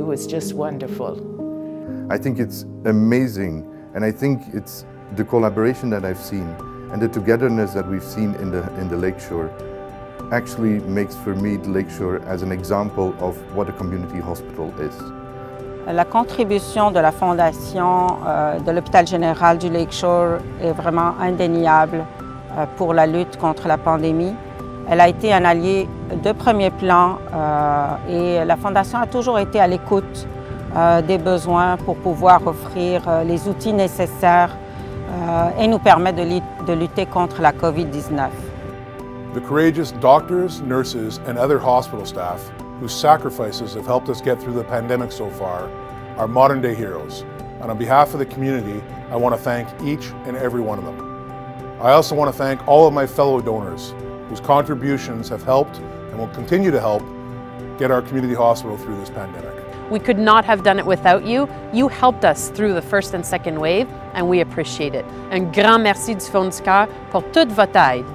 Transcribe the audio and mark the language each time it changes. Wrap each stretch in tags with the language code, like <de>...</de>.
<en>It was just wonderful. I think it's amazing, and I think it's the collaboration that I've seen and the togetherness that we've seen in the Lakeshore actually makes for me the Lakeshore as an example of what a community hospital is.</en> <fr>La contribution de la Fondation de l'Hôpital général du Lakeshore est vraiment indéniable pour la lutte contre la pandémie. Elle a été un allié de premier plan et la Fondation a toujours été à l'écoute des besoins pour pouvoir offrir les outils nécessaires et nous permettre de lutter contre la COVID-19.</fr> <en>The courageous doctors, nurses, and other hospital staff whose sacrifices have helped us get through the pandemic so far are modern-day heroes. And on behalf of the community, I want to thank each and every one of them. I also want to thank all of my fellow donors whose contributions have helped and will continue to help get our community hospital through this pandemic. We could not have done it without you. You helped us through the first and second wave, and we appreciate it.</en> <fr>Un grand merci du fond du cœur pour toute votre aide.</fr>